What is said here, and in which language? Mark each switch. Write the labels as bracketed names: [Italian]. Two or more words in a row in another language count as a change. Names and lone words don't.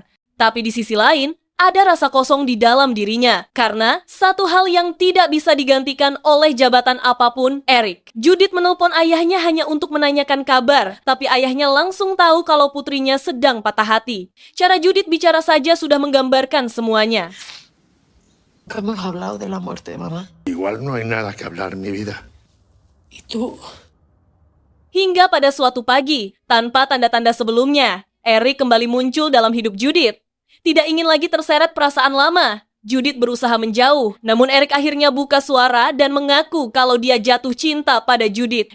[Indonesian] Tapi di sisi lain, ada rasa kosong di dalam dirinya, karena satu hal yang tidak bisa digantikan oleh jabatan apapun, Eric. Judith menelpon ayahnya hanya untuk menanyakan kabar, tapi ayahnya langsung tahu kalau putrinya sedang patah hati. Cara Judith bicara saja sudah menggambarkan semuanya. [Spanish] Hemos hablado de la muerte de mamá. Igual no hay nada que hablar, mi vida. ¿Y tú? [Indonesian] Hingga pada suatu pagi, tanpa tanda-tanda sebelumnya, Eric kembali muncul dalam hidup Judith. Tidak ingin lagi terseret perasaan lama. Judith berusaha menjauh, namun Eric akhirnya buka suara dan mengaku kalau dia jatuh cinta pada Judith.